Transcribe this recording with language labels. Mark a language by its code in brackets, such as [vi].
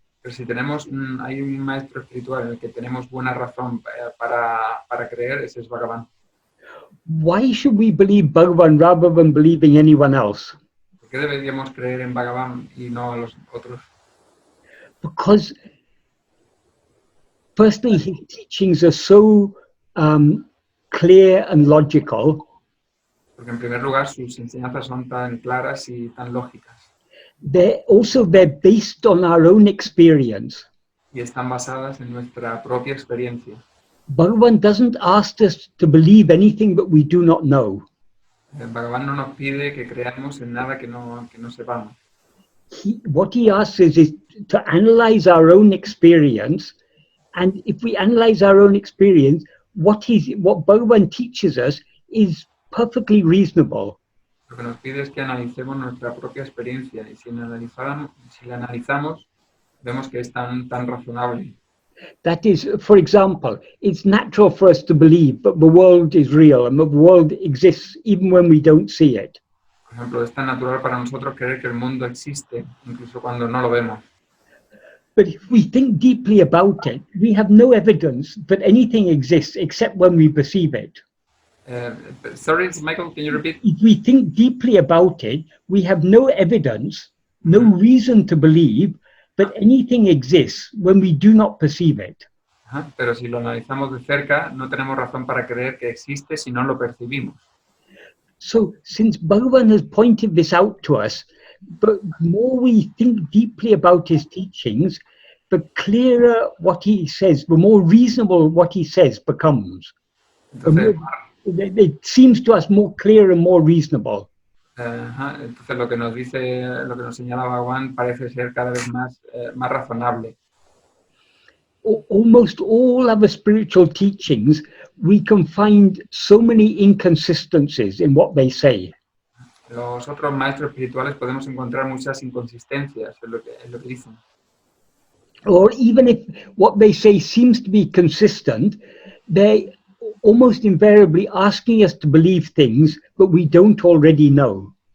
[es] Pero si tenemos, hay un maestro espiritual en el que tenemos buena razón para creer, ese es Bhagavan. [en] Why should we believe Bhagavan rather than believing anyone else? [es] ¿Por qué deberíamos creer en Bhagavan y no a los otros? [en] Because firstly, his teachings are so clear and logical. [es] Porque en primer lugar sus enseñanzas son tan claras y tan lógicas. [en] They're based on our own experience. [es] Y están basadas en nuestra propia experiencia. [en] Bhagavan doesn't ask us to believe anything that we do not know. [es] Bhagavan no nos pide que creamos en nada que no sepamos. [en] What he asks is to analyze our own experience, and if we analyze our own experience, what Bhagavan teaches us is perfectly reasonable. [es] Lo que nos pide es que analicemos nuestra propia experiencia y si la analizamos, vemos que es tan razonable. [en] That is, for example, it's natural for us to believe that the world is real and that the world exists even when we don't see it. [es] Por ejemplo, es tan natural para nosotros creer que el mundo existe, incluso cuando no lo vemos. [en] But if we think deeply about it, we have no evidence that anything exists except when we perceive it. Sorry, Michael, can you repeat? If we think deeply about it, we have no evidence, no reason to believe that anything exists when we do not perceive it. [es] Pero si lo analizamos de cerca, no tenemos razón para creer que existe si no lo percibimos. [en] So, since Bhagavan has pointed this out to us, the more we think deeply about his teachings, the clearer what he says, the more reasonable what he says becomes. [es] Entonces, [en] It seems to us more clear and more reasonable. [es] entonces lo que nos dice, lo que nos señala Bhagavan parece ser cada vez más razonable. [en] Almost all other spiritual teachings, we can find so many inconsistencies in what they say. [es] Los otros maestros espirituales podemos encontrar muchas inconsistencias en lo que dicen. [en] Or even if what they say seems to be consistent, they almost invariably asking us to believe things that we don't already know.